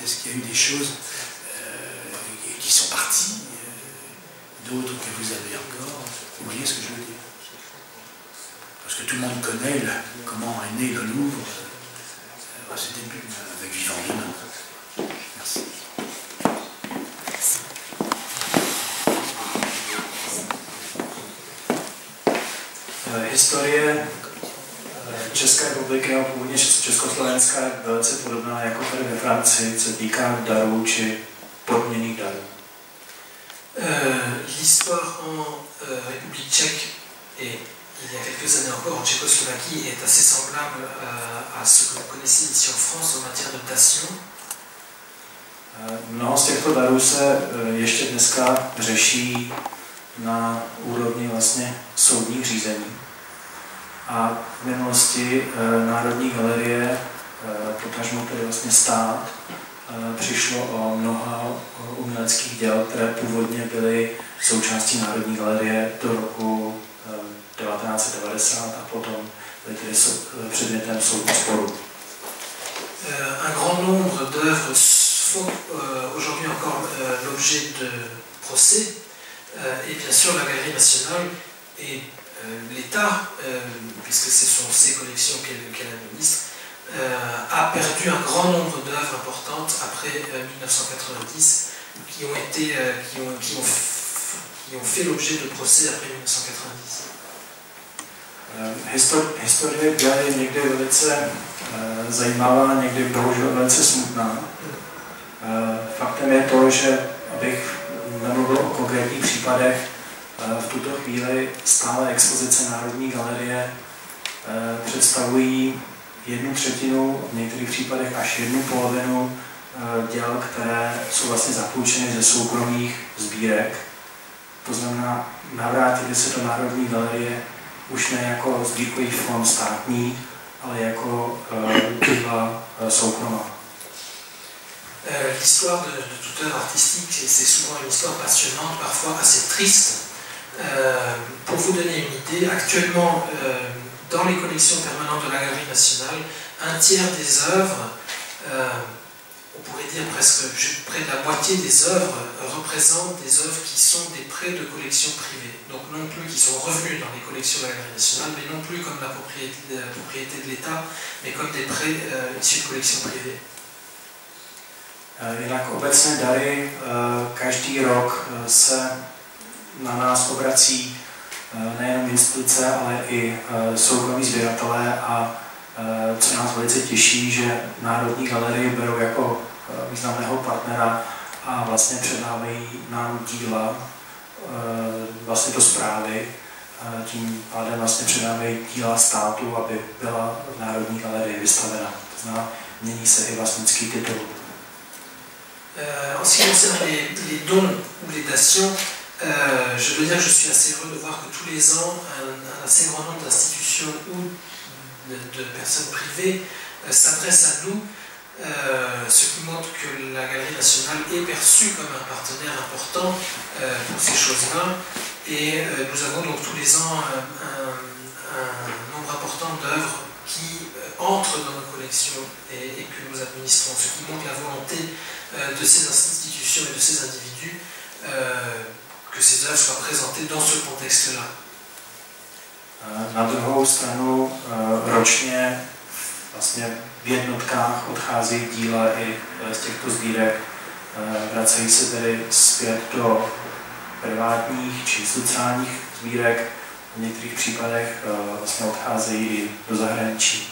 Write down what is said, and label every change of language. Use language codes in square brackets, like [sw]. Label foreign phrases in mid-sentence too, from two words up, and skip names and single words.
[fr] Est-ce qu'il y a eu des choses qui sont parties, d'autres que vous avez encore? Vous voyez ce que je veux dire? Parce que tout le monde connaît comment est né le Louvre à ses débuts, avec Vivant Demain. Merci. [cs] Historie České republiky a původně Československa je velice podobná jako tady ve Francii, co se týká darů či podměnných darů. [fr] L'histoire en République tchèque et il y a quelques années encore en Tchécoslovaquie est assez semblable à ce que vous connaissez ici en France en matière de dation. [cs] Mnoho z těchto darů se ještě dneska řeší na úrovni vlastně soudních řízení. A v minulosti Národní galerie, potažmo tedy vlastně stát, přišlo o mnoho uměleckých děl, které původně byly součástí Národní galerie do roku 1990 a potom byly tedy předmětem soudního sporu. [fr] Un grand nombre d'œuvres font aujourd'hui encore l'objet de procès et bien sûr la Galerie nationale et l'État, puisque ce sont ses collections qu'elle administre, a perdu un grand nombre d'œuvres importantes après 1990 qui ont fait l'objet de procès après 1990. [cs] Historie je někdy velice zajímavá, někdy bohužel velice smutná. Faktem je to, že abych nemluvil o konkrétních případech, v tuto chvíli stále expozice Národní galerie představují 1/3, v některých případech až 1/2 děl, které jsou vlastně zapůjčeny ze soukromých sbírek. To znamená, navrátili se do Národní galerie už ne jako sbírkový fond státní, ale jako díla soukromá. [fr] L'histoire de toute œuvre artistique, c'est souvent une histoire passionnante, parfois assez triste. Pour vous donner une idée, actuellement, dans les collections permanentes de la Galerie nationale, 1/3 des œuvres, on pourrait dire presque près de la moitié des œuvres, représentent des œuvres qui sont des prêts de collections privées. Donc non plus qui sont revenus dans les collections de la Galerie nationale, mais non plus comme la propriété de l'État, mais comme des prêts issus de collections privées. [cs] Jinak obecné dary každý rok se na nás obrací nejenom instituce, ale i soukromí sběratelé a co nás velice těší, že Národní galerii berou jako významného partnera a vlastně předávají nám díla vlastně do správy. Tím pádem vlastně předávají díla státu, aby byla v Národní galerii vystavena. To znamená, mění se i vlastnický titul. [fr] En ce qui concerne les dons ou les dations, je dois dire que je suis assez heureux de voir que tous les ans, un assez grand nombre d'institutions ou de personnes privées s'adressent à nous, ce qui montre que la Galerie nationale est perçue comme un partenaire important pour ces choses-là. Et nous avons donc tous les ans un nombre important d'œuvres qui entrent dans nos collections et que nous administrons, ce qui montre la volonté de ces institutions et de ces individus que ces œuvres soient présentées dans ce contexte-là. [cs] Na druhou stranu ročně vlastně v jednotkách odcházejí díla i z těchto sbírek, vracejí se tedy zpět do privátních či sociálních sbírek, v některých případech vlastně odcházejí i do zahraničí.